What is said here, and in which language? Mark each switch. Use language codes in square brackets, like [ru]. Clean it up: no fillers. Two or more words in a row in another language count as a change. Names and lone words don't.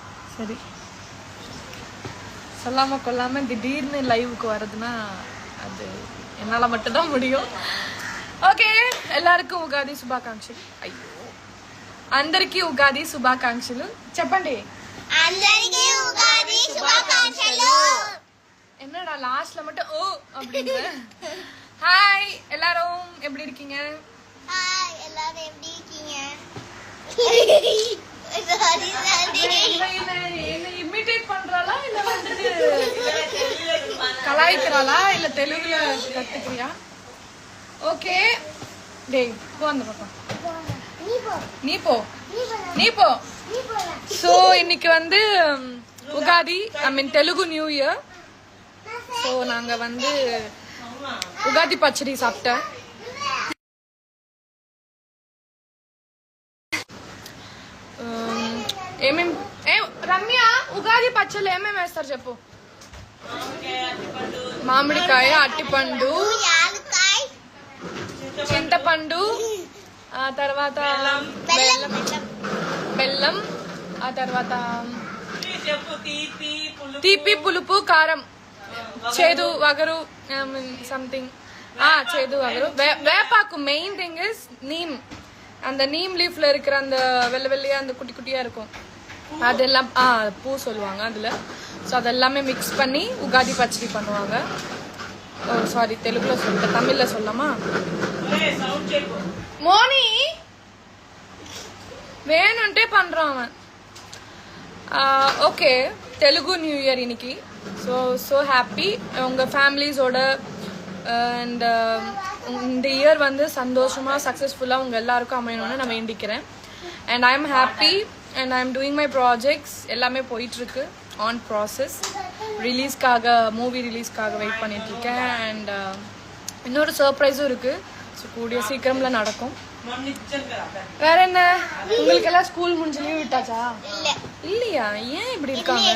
[ta] சரி, சொல்லாம கொள்ளாம திடீர்னு லைவுக்கு வரதுன்னா அது என்னால மட்டும்தான் முடியும். [te] ఓకే, எல்லாருக்கும் ఉగాది శుభాకాంక్షలు. అయ్యో, అందరికీ ఉగాది శుభాకాంక్షలు చెప్పండి. అందరికీ ఉగాది శుభాకాంక్షలు. [ta] என்னடா லாஸ்ட்ல மட்டும் ஓ அப்படிங்க. ஹாய் எல்லாரும், எப்படி இருக்கீங்க? ஹாய் எல்லாரும், எப்படி இருக்கீங்க? என்ன இமிட்டேட் பண்றாளா இல்ல வந்துட்டு கலாய்க்கிறாளா இல்ல தெலுங்குல கத்துக்கிறியா? ஓகே, டேய் போ அந்த பக்கம். நீ போ. ஸோ இன்னைக்கு வந்து உகாதி, [en] I mean Telugu new year. [ta] ஸோ நாங்க வந்து உகாதி பச்சடி சாப்பிட்டேன். [te] రమ్య, ఉగాది పచ్చళ్ళు ఏమేమి వేస్తారు చెప్పు. మామిడికాయ, అట్టిపండు, చింతపండు, ఆ తర్వాత బెల్లం, ఆ తర్వాత తీపి, పులుపు, కారం, చేదు, వగరు, సంథింగ్. చేదు, వగరు, వేపాకు. [en] Main thing is neem. [ta] அந்த [en] neem leaf [ta] இருக்கிற அந்த வெள்ளை வெள்ளையா அந்த குட்டி குட்டியா இருக்கும், அதெல்லாம் பூ சொல்லுவாங்க அதுல. ஸோ அதெல்லாமே மிக்ஸ் பண்ணி உகாதி பச்சடி பண்ணுவாங்க. ஓ சாரி, தெலுங்குல சொல்லிட்டேன், தமிழ்ல சொல்லலாமா? மோனி வேணும்ட்டே பண்றான் அவன். ஓகே, [en] Telugu new year [ta] இன்னைக்கு. [en] so happy [ta] உங்க ஃபேமிலிஸோட. அண்ட் இந்த இயர் வந்து சந்தோஷமா சக்ஸஸ்ஃபுல்லாக உங்க எல்லாருக்கும் அமையணும்னு நான் வேண்டிக்கிறேன். [en] And I am happy and I am doing my projects. [ta] எல்லாமே போயிட்டுருக்கு, [en] on process. [ta] ரிலீஸ்க்காக, [en] movie release [ta] வெயிட் பண்ணிட்டு இருக்கேன். அண்ட் இன்னொரு சர்ப்ரைஸும் இருக்கு. ஸோ கூடிய சீக்கிரம்ல நடக்கும். வேற என்ன, உங்களுக்கு எல்லாம் ஸ்கூல் முடிஞ்சு லீவ் விட்டாச்சா? இல்லையா? ஏன் இப்படி இருக்காங்க?